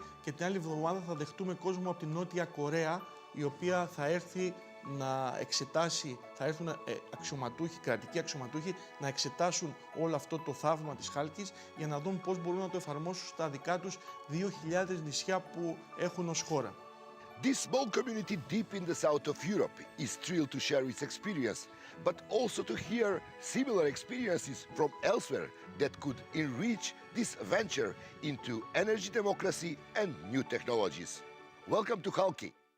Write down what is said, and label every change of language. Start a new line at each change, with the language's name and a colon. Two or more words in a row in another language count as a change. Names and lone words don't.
Greek: και την άλλη εβδομάδα θα δεχτούμε κόσμο από την Νότια Κορέα η οποία θα έρθει να εξετάσει, θα έρθουν αξιωματούχοι, κρατικοί αξιωματούχοι να εξετάσουν όλο αυτό το θαύμα της Χάλκης για να δουν πώς μπορούν να το εφαρμόσουν στα δικά τους 2.000 νησιά που έχουν ως χώρα.
English: This small community deep in the south of Europe is thrilled to share its experience, but also to hear similar experiences from elsewhere that could enrich this venture into energy democracy and new technologies. Welcome to Halki.